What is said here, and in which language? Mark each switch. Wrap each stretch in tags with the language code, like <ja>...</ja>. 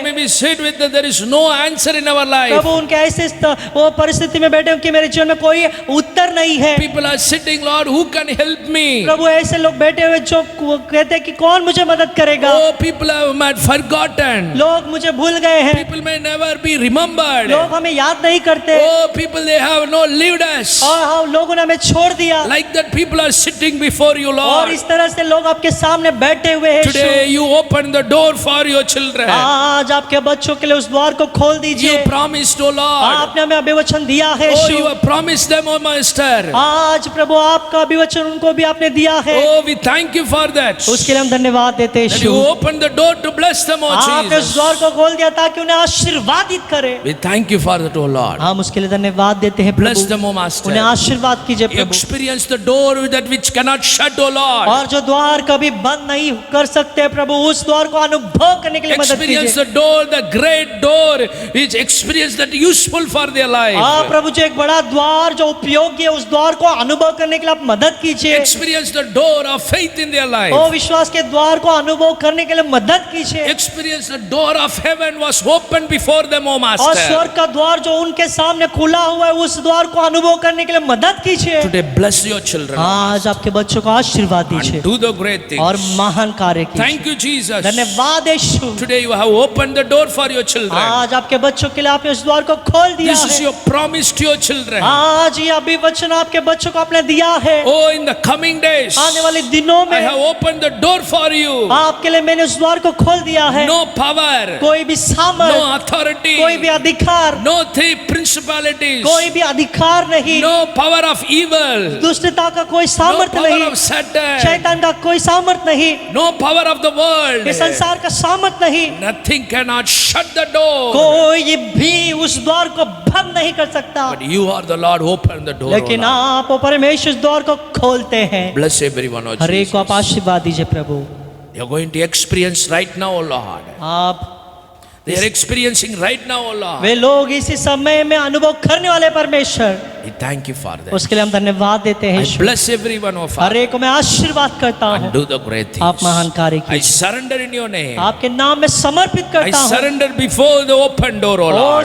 <en>may be sit with the, there is no answer in our life.</en> <hi>प्रभु, उनके ऐसे वो परिस्थिति में बैठे हो कि मेरे जीवन में कोई उत्तर नहीं है।</hi> <en>People are sitting, Lord, who can help me?</en> <hi>प्रभु, ऐसे लोग बैठे हुए जो कहते हैं कि कौन मुझे मदद करेगा।</hi> <en>Oh, people have forgotten.</en> <hi>लोग मुझे भूल गए हैं,</hi> <en>People may never be remembered.</en> <hi>लोग हमें याद नहीं करते,</hi> <en>Oh, people, they have no lived us.</en> <hi>और हम लोगों ने हमें छोड़ दिया।</hi> <en>Like that, people are sitting before you,</en> <hi>और</hi> <en>Lord.</en> <hi>इस तरह से लोग आपके सामने बैठे हुए हैं।</hi> <en>Today you open the door for your children.</en> <hi>आज आपके बच्चों के लिए उस द्वार को खोल</hi> <en>You</en> <hi>दीजिए।</hi> <en>promised, oh Lord.</en> <hi>आपने हमें अभिवचन दिया है</hi> <en>Oh,</en> <hi>Yeshu.</hi> <en>you have promised them, oh Master.</en> <hi>आज प्रभु आपका अभिवचन उनको भी आपने दिया है।</hi> <en>Oh, we thank you for that.</en> <hi>उसके लिए हम धन्यवाद देते हैं</hi> <en>That</en> <hi>Yeshu.</hi> <en>you opened the door to bless them, oh</en> <hi>आपने उस द्वार</hi> <en>Jesus.</en> <hi>को खोल दिया ताकि उन्हें आशीर्वादित करे।</hi> <en>We thank you for that, oh Lord.</en> <hi>हम उसके लिए धन्यवाद देते हैं</hi> <en>Bless</en> <hi>प्रभु।</hi> <en>them, oh Master.</en> <hi>उन्हें आशीर्वाद कीजिए प्रभु।</hi> <en>Experience the door that which cannot shut, oh Lord.</en> <hi>और जो द्वार कभी बंद नहीं कर सकते प्रभु, उस द्वार को अनुभव करने के लिए मदद</hi> <en>Experience</en> <hi>कीजिए।</hi> <en>the door, the great door, which experience that useful for their life.</en> <hi>प्रभु, जो एक बड़ा द्वार जो उपयोगी है, उस द्वार को अनुभव करने के लिए आप मदद कीजिए।</hi> <en>Experience the door of faith in their life.</en> <hi>ओ विश्वास के द्वार को अनुभव करने के लिए मदद कीजिए।</hi> <en>Experience the door of heaven was opened before them, oh</en> <hi>और</hi> <en>Master.</en> <hi>स्वर्ग का द्वार जो उनके सामने खुला हुआ है, उस द्वार को अनुभव करने के लिए मदद कीजिए।</hi> <en>Today bless your children</en> <hi>आज आपके बच्चों को आशीर्वाद</hi> <en>and</en> <hi>दीजिए</hi> <en>do the great things.</en> <hi>और महान कार्य कीजिए।</hi> <en>Thank you, Jesus.</en> <hi>धन्यवाद यीशु।</hi> <en>Today you have opened the door for your children.</en> <hi>आज आपके बच्चों के लिए आपने उस द्वार को खोल दिया</hi> <en>This is</en> <hi>है।</hi> <en>your promise to your children.</en> <hi>आज ये अभी वचन आपके बच्चों को आपने दिया है।</hi> <en>Oh, in the coming days,</en> <hi>आने वाले दिनों</hi> <en>I</en> <hi>में</hi> <en>have opened the door for you.</en> <hi>आपके लिए मैंने उस द्वार को खोल दिया है।</hi> <en>No power,</en> <hi>कोई भी सामर्थ,</hi> <en>no authority,</en> <hi>कोई भी अधिकार,</hi> <en>no three principalities,</en> <hi>कोई भी अधिकार नहीं,</hi> <en>no power of evil,</en> <hi>दुष्टता का कोई</hi> <en>no</en> <hi>सामर्थ</hi> <en>power</en> <hi>नहीं,</hi> <en>of Satan,</en> <hi>शैतान का कोई सामर्थ नहीं,</hi> <en>no power of the world.</en> <hi>ये संसार का सामर्थ नहीं,</hi> <en>Nothing cannot shut the door.</en> <hi>कोई भी उस द्वार को बंद नहीं कर सकता।</hi> <en>But you are the Lord, open the door.</en> <hi>लेकिन</hi> <en>O Lord.</en> <hi>आप परमेश्वर उस द्वार को खोलते हैं।</hi> <en>Bless everyone, O</en> <hi>हर एक को आप</hi> <en>Jesus.</en> <hi>आशीर्वाद दीजिए प्रभु।</hi> <en>They are going to experience right now, O Lord.</en> <hi>आप</hi> <en>They are experiencing right now, O Lord.</en> <hi>वे लोग इसी समय में अनुभव करने वाले परमेश्वर,</hi> <en>We thank you for that.</en> <hi>उसके लिए हम धन्यवाद देते हैं।</hi> <en>I bless everyone, O</en> <hi>हर</hi> <en>Father.</en> <hi>एक को मैं आशीर्वाद करता</hi> <en>And</en> <hi>हूँ।</hi> <en>do the great things.</en> <hi>आप महान कार्य</hi> <en>I</en> <hi>कीजिए।</hi> <en>surrender in your name.</en> <hi>आपके नाम में समर्पित</hi> <en>I</en> <hi>करता हूँ</hi> <en>surrender before the open door, O</en> <hi>और</hi>